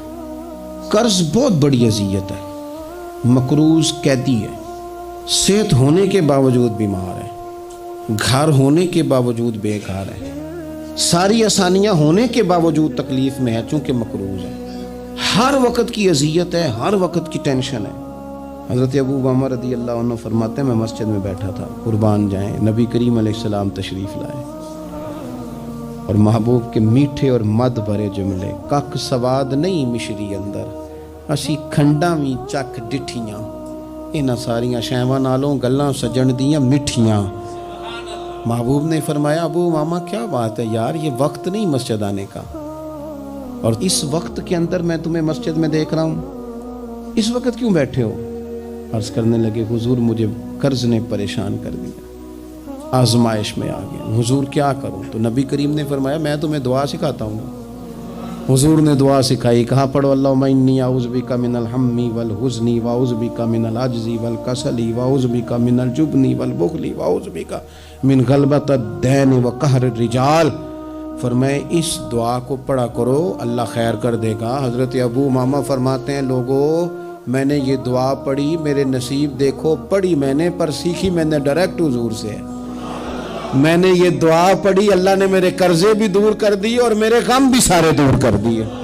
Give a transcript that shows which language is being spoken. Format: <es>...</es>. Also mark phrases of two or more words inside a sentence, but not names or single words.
<ur>قرض بہت بڑی اذیت ہے، مقروض قیدی ہے، صحت ہونے کے باوجود بیمار ہے، گھر ہونے کے باوجود بے گھر ہے، ساری آسانیاں ہونے کے باوجود تکلیف میں ہے چونکہ مقروض ہے، ہر وقت کی اذیت ہے، ہر وقت کی ٹینشن ہے۔ حضرت ابو امامہ رضی اللہ عنہ فرماتے ہیں میں مسجد میں بیٹھا تھا، قربان جائیں نبی کریم علیہ السلام تشریف لائے اور محبوب کے میٹھے اور مد بھرے جملے،</ur> <pa>کک سواد نہیں مشری اندر اسی کھنڈاں وی چک ڈٹھیاں، انہاں ساریاں شیواں نالوں گلاں سجن دیاں مٹھیاں۔</pa> <ur>محبوب نے فرمایا ابو امامہ کیا بات ہے یار، یہ وقت نہیں مسجد آنے کا، اور اس وقت کے اندر میں تمہیں مسجد میں دیکھ رہا ہوں، اس وقت کیوں بیٹھے ہو؟ عرض کرنے لگے حضور مجھے قرض نے پریشان کر دیا، آزمائش میں آ گیا، حضور کیا کروں؟ تو نبی کریم نے فرمایا میں تمہیں دعا سکھاتا ہوں۔ حضور نے دعا سکھائی، کہا پڑھو</ur> <ar>اللہم انی اعوذ بک من الہم والحزن واعوذ بک من العجز والکسل واعوذ بک من الجبن والبخل واعوذ بک من غلبۃ الدین وقہر الرجال۔</ar> <ur>فرمائے اس دعا کو پڑھا کرو اللہ خیر کر دے گا۔ حضرت ابو امامہ فرماتے ہیں لوگوں میں نے یہ دعا پڑھی، میرے نصیب دیکھو، پڑھی میں نے پر سیکھی میں نے ڈائریکٹ حضور سے ہے۔ میں نے یہ دعا پڑھی، اللہ نے میرے قرضے بھی دور کر دیے اور میرے غم بھی سارے دور کر دیے۔</ur>